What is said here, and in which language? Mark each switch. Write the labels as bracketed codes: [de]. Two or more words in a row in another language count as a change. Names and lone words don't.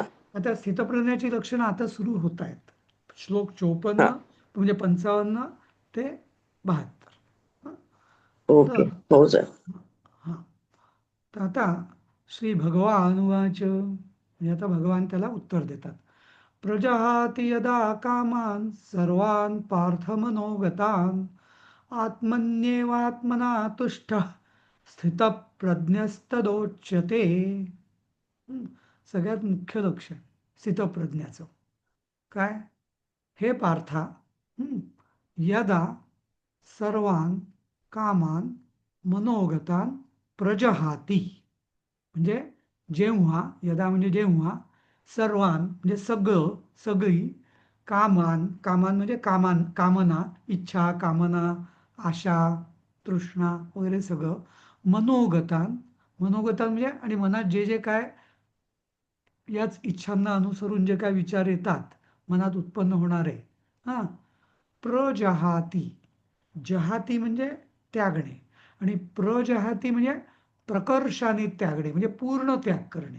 [mr] आता स्थितप्रज्ञाची लक्षणं आता सुरू होत आहेत. श्लोक 54 हा म्हणजे 55 ते 72. ओके. तर हो सर. हा तर आता [sa] श्री भगवान उवाच, [mr] म्हणजे आता भगवान त्याला उत्तर देतात. [sa] प्रजहाति यदा कामान् सर्वान् पार्थ मनोगतान् आत्मन्येवात्मना तुष्टः स्थितप्रज्ञस्तदोच्यते. [mr] सगळ्यात मुख्य लक्षण स्थितप्रज्ञाचं काय? [sa] हे पार्था, यदा सर्वान् कामान् मनोगतान् प्रजहाती, [mr] म्हणजे जेव्हा, यदा म्हणजे जेव्हा, सर्वान म्हणजे सगळं, सगळी, कामान म्हणजे कामना, इच्छा, कामना, आशा, तृष्णा वगैरे सगळं, मनोगतान म्हणजे आणि मनात जे जे काय याच इच्छांना अनुसरून जे काय विचार येतात, मनात उत्पन्न होणारे, हा, प्रजहाती, जहाती म्हणजे त्यागणे, आणि प्रजहाती म्हणजे प्रकर्षाने त्यागणे, म्हणजे पूर्ण त्याग करणे.